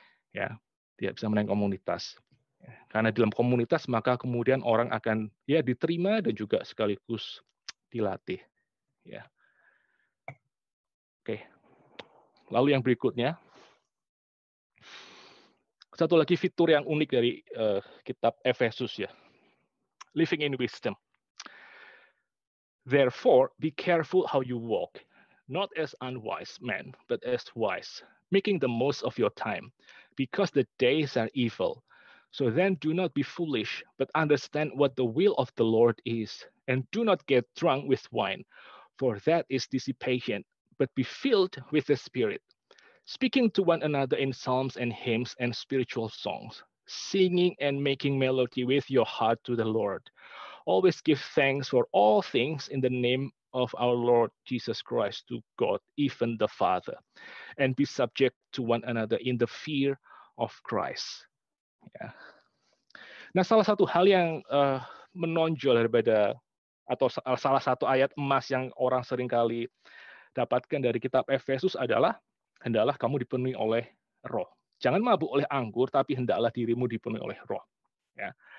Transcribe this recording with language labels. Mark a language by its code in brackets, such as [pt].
[id] Ya, tidak bisa menaik komunitas. Ya, karena dalam komunitas maka kemudian orang akan ya diterima dan juga sekaligus dilatih. Ya. Oke. Lalu yang berikutnya, satu lagi fitur yang unik dari kitab Efesus ya, [en] living in wisdom. Therefore, be careful how you walk, not as unwise men, but as wise, making the most of your time, because the days are evil. So then do not be foolish, but understand what the will of the Lord is, and do not get drunk with wine, for that is dissipation, but be filled with the Spirit, speaking to one another in psalms and hymns and spiritual songs, singing and making melody with your heart to the Lord. Always give thanks for all things in the name of our Lord Jesus Christ to God, even the Father, and be subject to one another in the fear of Christ. Ya. [id] Nah, salah satu hal yang menonjol daripada atau salah satu ayat emas yang orang seringkali dapatkan dari kitab Efesus adalah hendaklah kamu dipenuhi oleh Roh. Jangan mabuk oleh anggur, tapi hendaklah dirimu dipenuhi oleh Roh. Ya.